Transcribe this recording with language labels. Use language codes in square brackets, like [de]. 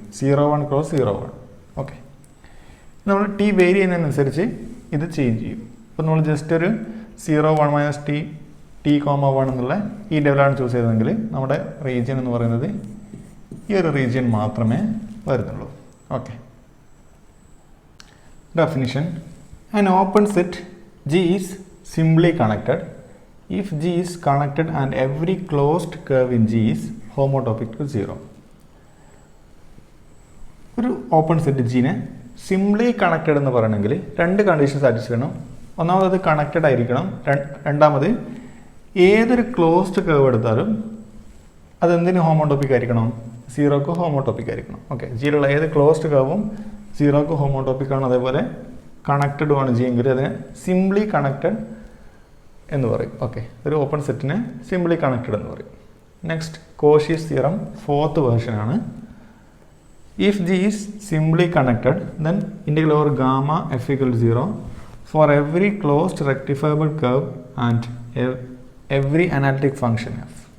[ml] 0, 1 cross 0, 1. Okay, നമ്മൾ T vary ചെയ്യുന്നതിനനുസരിച്ച് ഇത് change ചെയ്യും. അപ്പോൾ നമ്മൾ ജസ്റ്റ് ഒരു 0, 1 മൈനസ് ടി, t, 1 എന്നുള്ള ഈ ലെവലാണ് ചൂസ് ചെയ്തതെങ്കിൽ നമ്മുടെ റീജിയൻ എന്ന് പറയുന്നത് ഈ ഒരു റീജിയൻ മാത്രമേ വരുന്നുള്ളൂ. [en] Okay, definition: an open set G is simply connected if G is connected and every closed curve in G is homotopic to 0. [ml] ഒരു ഓപ്പൺ സെറ്റ് ജിനെ സിംപ്ലി കണക്റ്റഡ് എന്ന് പറയണമെങ്കിൽ രണ്ട് കണ്ടീഷൻ സാറ്റിസ്ഫൈ ചെയ്യണം. ഒന്നാമത് അത് കണക്റ്റഡ് ആയിരിക്കണം. രണ്ടാമത് ഏതൊരു ക്ലോസ്ഡ് കർവ് എടുത്താലും അതെന്തിന് ഹോമോട്ടോപ്പിക് ആയിരിക്കണം? 0ക്ക് ഹോമോട്ടോപ്പിക് ആയിരിക്കണം. ഓക്കെ, ജിയിലുള്ള ഏത് ക്ലോസ്ഡ് കർവും 0ക്ക് ഹോമോട്ടോപ്പിക് ആണ്. അതേപോലെ കണക്റ്റഡും ആണ് ജി എങ്കിൽ അതിനെ സിംപ്ലി കണക്റ്റഡ് എന്ന് പറയും. ഓക്കെ, ഒരു ഓപ്പൺ സെറ്റിനെ സിംപ്ലി കണക്റ്റഡ് എന്ന് പറയും. Next, Cauchy's theorem 4th version ആണ്. [en] If G is simply connected, then integral over gamma f = 0 for every closed rectifiable curve and every analytic function f.